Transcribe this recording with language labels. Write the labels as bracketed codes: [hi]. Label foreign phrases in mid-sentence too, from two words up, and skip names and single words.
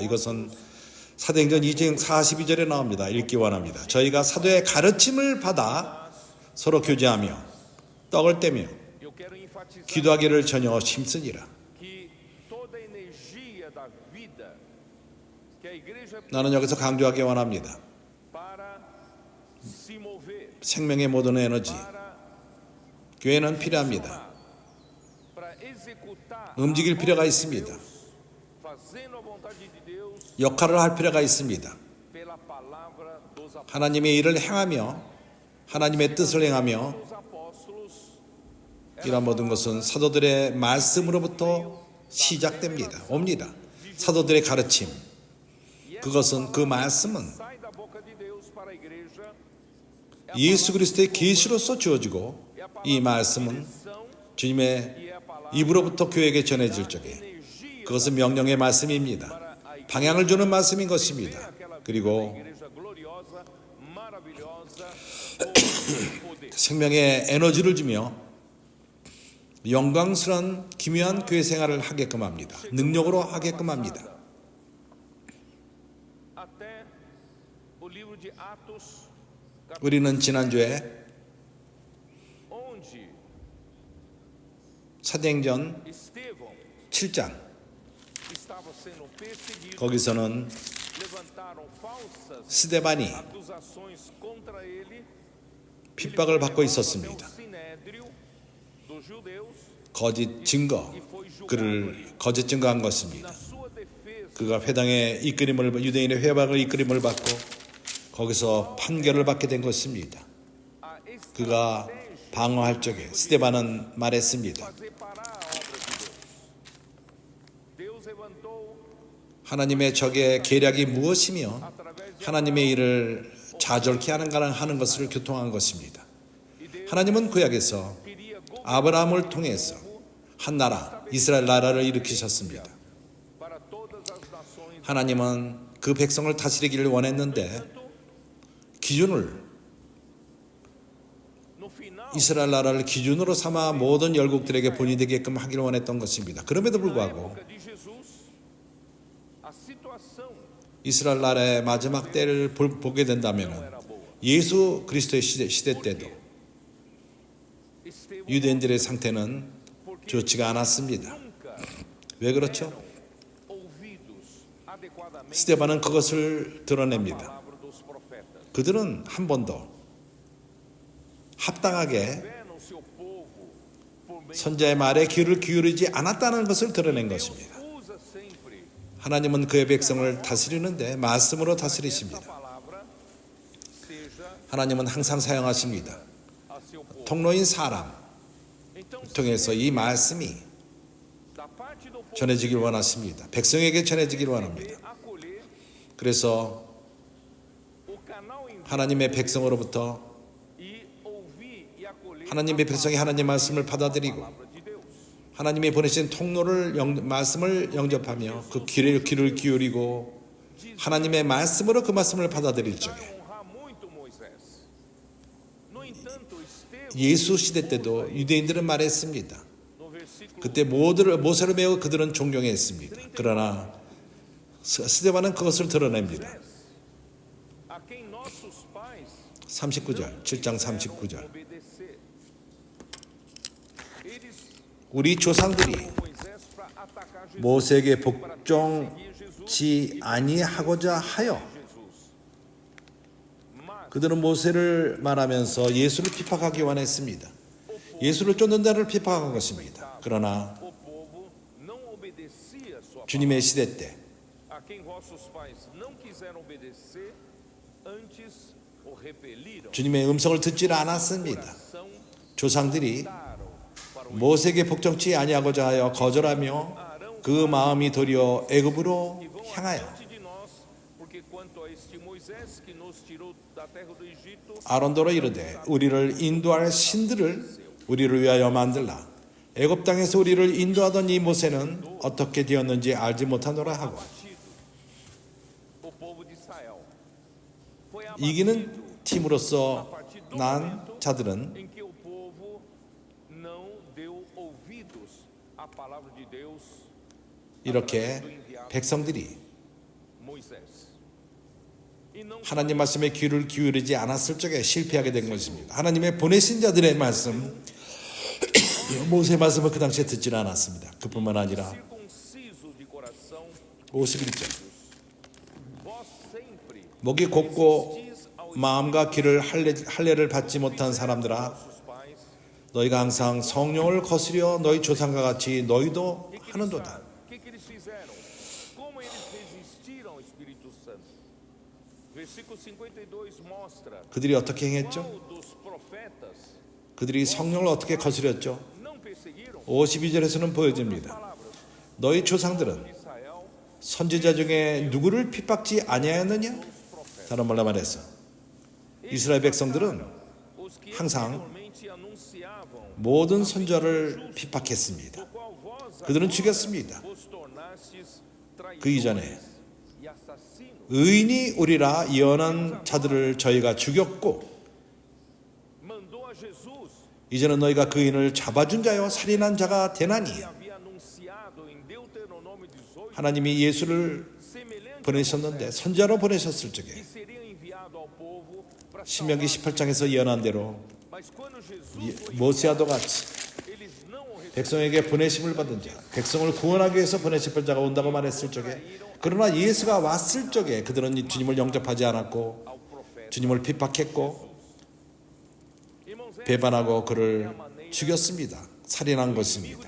[ko] 이것은 사도행전 2장 42절에 나옵니다. 읽기 원합니다. 저희가 사도의 가르침을 받아 서로 교제하며 떡을 떼며 기도하기를 전혀 힘쓰니라. [pt] igreja [ko] 나는 여기서 강조하기 원합니다. [pt] para se mover, [ko] 생명의 모든 에너지, [pt] para [ko] 교회는 필요합니다. [pt] para executar [ko] 움직일 [pt] a [ko] 필요가 [pt] obra de [ko] 있습니다. [pt] Deus, fazendo a vontade de Deus [ko] 역할을 할 필요가 있습니다. [pt] pela palavra dos apóstolos. [ko] 하나님의 일을 행하며 하나님의 뜻을 행하며 [pt] Os apóstolos [ko] 이런 모든 것은 사도들의 말씀으로부터 시작됩니다. 옵니다. 사도들의 가르침, 그것은 그 말씀은 [pt] sai da boca de Deus para a igreja, [ko] 예수 그리스도의 계시로서 주어지고 이 말씀은 주님의 입으로부터 교회에게 전해질 적에 그것은 명령의 말씀입니다. 방향을 주는 말씀인 것입니다. 그리고 [pt] igreja gloriosa, maravilhosa, poder. [ko] 생명의 에너지를 주며 영광스러운 기묘한 교회 생활을 하게끔 합니다. 능력으로 하게끔 합니다. [pt] Até o livro de Atos, [ko] 우리는 지난주에 [pt] onde [ko] 사도행전 [pt] Estevão [ko] 7장 [pt] estava sendo perseguido, [ko] 거기서는 [pt] levantaram falsas [ko] 스데반이 [pt] acusações contra ele. [ko] 핍박을 받고 [pt] Até o [ko] 있었습니다. [pt] sinédrio dos judeus [ko] 거짓 증거, 그를 거짓 증거한 것입니다. [pt] na sua defesa. [ko] 그가 회당의 이끌림을 유대인의 회방을 이끌림을 받고 거기서 판결을 받게 된 것입니다. [pt] A [ko] 그가 방어할 적에 스데반은 말했습니다. [pt] fazer parar a obra de Deus. Deus levantou [ko] 하나님의 적의 계략이 무엇이며 [pt] através de [ko] 하나님의 일을 좌절케 하는 것을 교통한 것입니다. 하나님은 구약에서 [pt] queria [ko] 아브라함을 통해서 한 나라, 이스라엘 나라를 일으키셨습니다. [pt] para todas as nações. [ko] 하나님은 그 백성을 다스리기를 원했는데 기준을 [pt] No final, [ko] 이스라엘 나라를 기준으로 삼아 모든 열국들에게 본이 되게끔 하기를 원했던 것입니다. 그럼에도 [pt] na [ko] 불구하고 [pt] época de Jesus, a situação [ko] 이스라엘 나라의 마지막 때를 보게 된다면 [pt] era boa. [ko] 예수 그리스도의 시대 때도 [pt] Estevão [ko] 유대인들의 상태는 좋지가 않았습니다. [pt] nunca [ko] 왜 그렇죠? [pt] ouvidos adequadamente [ko] 스데반은 그것을 [pt] a [ko] 드러냅니다. [pt] palavra dos profetas. [ko] 그들은 한 번도 합당하게 [pt] Tiveram seu povo por meio [ko] 선자의 말에 귀를 기울이지 않았다는 것을 드러낸 [pt] Deus [ko] 것입니다. [pt] usa sempre [ko] 하나님은 그의 백성을 다스리는데 말씀으로 [pt] essa [ko] 다스리십니다. [pt] palavra seja [ko] 하나님은 항상 사용하십니다. [pt] a seu povo. [ko] 통로인 사람 [pt] Então, se [ko] 통해서 이 말씀이 [pt] da parte do povo [ko] 전해지길 원하십니다. 백성에게 전해지길 원합니다. [pt] acolher [ko] 그래서 [pt] o canal enviado [ko] 하나님의 백성으로부터 [pt] e ouvir e acolher [ko] 하나님의 [pt] a [ko] 백성이 하나님 말씀을 받아들이고 [pt] palavra de Deus. [ko] 하나님이 보내신 통로를 말씀을 영접하며 그 귀를 기울이고 하나님의 말씀으로 그 말씀을 받아들일 적에 [pt] Honrar muito Moisés. No entanto, Estevão, [ko] 예수 시대 때도 유대인들은 말했습니다. [pt] no versículo [ko] 그때 모세를 매우 그들은 존경했습니다. 그러나 스데반은 그것을 드러냅니다. [pt] a quem nossos pais [ko] 39절, 7장 39절. [pt] obedecer. Eles [ko] 우리 조상들이 [pt] Moisés para atacar Jesus. [ko] 모세에게 [pt] para perseguir Jesus. [ko] 복종치 아니하고자 하여 [pt] Jesus. Mas [ko] 그들은 모세를 말하면서 예수를 핍박하기 원했습니다. 예수를 쫓는 자를 핍박한 것입니다. 그러나 [pt] o povo não obedecia a sua [ko] 주님의 시대 때 [pt] palavra. A quem vossos pais não quiseram obedecer, antes o repeliram. [ko] 주님의 음성을 듣지 않았습니다. [pt] Coração [ko] 조상들이 [pt] daram para o [ko] 모세에게 복종치 아니하고자 하여 거절하며 그 마음이 도리어 애굽으로 [pt] e vão [ko] 향하여 [pt] adiante de nós, porque quanto a este Moisés que nos tirou da terra do Egito, [ko] 아론도로 이르되 우리를 인도할 신들을 우리를 위하여 만들라. 애굽 땅에서 우리를 인도하던 이 모세는 어떻게 되었는지 알지 못하노라 하고 [pt] abatido o povo de Israel. Foi [ko] 이기는 [pt] abatido a [ko] 팀으로서 [pt] partir do [ko] 난 [pt] momento [ko] 자들은 [pt] em que o povo não deu ouvidos à palavra de Deus [ko] 이렇게 [pt] através do enviado [ko] 백성들이 [pt] Moisés. E não [ko] 하나님 말씀에 귀를 기울이지 않았을 적에 실패하게 된 것입니다. 하나님의 보내신 자들의 말씀, 모세 말씀을 그 당시에 듣지 않았습니다. 그뿐만 아니라 [pt] circunciso de coração, [ko] 51절 목이 곧고 마음과 귀를 할례를 받지 못한 사람들아, 너희가 항상 성령을 거스려 너희 조상과 같이 너희도 하는도다. [pt] O que eles fizeram? Como eles resistiram ao Espírito Santo? Versículo 52 mostra [ko] 그들이 어떻게 행했죠? [pt] qual dos profetas [ko] 그들이 성령을 어떻게 거스렸죠? [pt] não perseguiram [ko] 52절에서는 보여집니다. [pt] palavras. [ko] 너희 조상들은 [pt] Israel, [ko] 선지자 중에 누구를 핍박지 아니하였느냐? 다른 말로 말해서 이스라엘 백성들은 [pt] os que [ko] 항상 [pt] anteriormente anunciavam, [ko] 모든 선지자를 핍박했습니다. [pt] do qual vós [ko] 그들은 [pt] agora [ko] 죽였습니다. [pt] vos tornastes [ko] 그 이전에 [pt] traidores e assassinos. [ko] 의인이 우리라 예언한 자들을 저희가 죽였고, [pt] Mandou a Jesus, [ko] 이제는 너희가 그 의인을 잡아준 자요 살인한 자가 되나니, [pt] que havia anunciado em Deuteronômio 18, [ko] 하나님이 예수를 [pt] semelhante [ko] 보내셨는데 선지자로 보내셨을 [pt] que [ko] 적에 [pt] seria enviado ao povo para [ko] 신명기 [pt] salvar. [ko] 18장에서 예언한 대로 [pt] Mas quando Jesus foi [ko] 모세와도 같이 [pt] eles não o receberam. [ko] 백성에게 보내심을 받은 자, 백성을 구원하기 위해서 보내실 자가 온다고 말했을 적에, 그러나 예수가 왔을 적에 그들은 주님을 영접하지 않았고 [pt] Ao profeta. [ko] 주님을 핍박했고 [pt] Irmãos, [ko] 배반하고 그를 죽였습니다. 살인한 것입니다.